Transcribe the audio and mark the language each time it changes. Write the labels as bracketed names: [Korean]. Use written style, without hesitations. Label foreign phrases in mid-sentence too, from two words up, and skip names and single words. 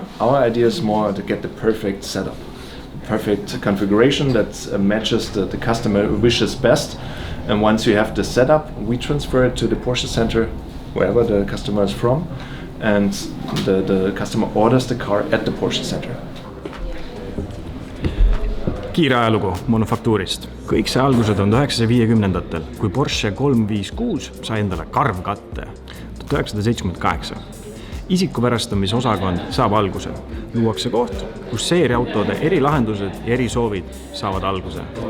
[English] Our idea is more to get the perfect setup, the perfect configuration that matches the customer wishes best. And once you have the setup, we transfer it to the Porsche center, wherever the customer is from, and the customer orders the car at the Porsche center. [Estonian] Kiire ajalugu Manufaktuurist. Kõik see alguse 1950-ndatel, kui Porsche 356 sai endale karvkatte 1978. Isikupärastamise osakond saab alguse. Luuakse koht, kus seeriautode erilahendused ja erisoovid saavad alguse.